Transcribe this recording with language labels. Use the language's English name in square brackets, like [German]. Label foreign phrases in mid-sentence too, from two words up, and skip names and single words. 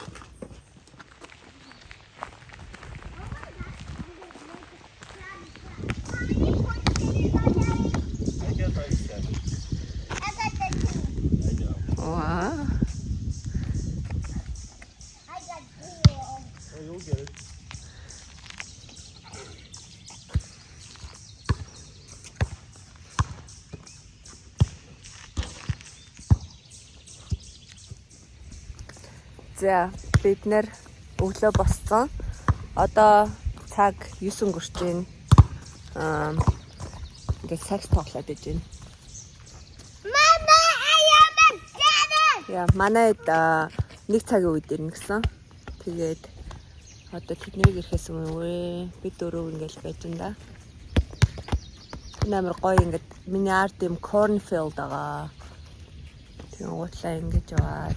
[English] Wow. Oh, you'll get it. [Mongolian] За, бид нэр өглөө босцсон. Одоо цаг 9 өнгөрч байна. Ингээд сакс тоглоод байж байна. [English] Mama, I am a dentist! [Mongolian] Яа, манайд 1 цагийн үед ирнэ гэсэн. Тэгээд одоо тэднийг ирэхээс өмнө бид дөрөв ингээд байж байна да. Энэ амар гоё ингээд миний арт юм cornfield байгаа. Тэгээд уутлаа ингэж яваад.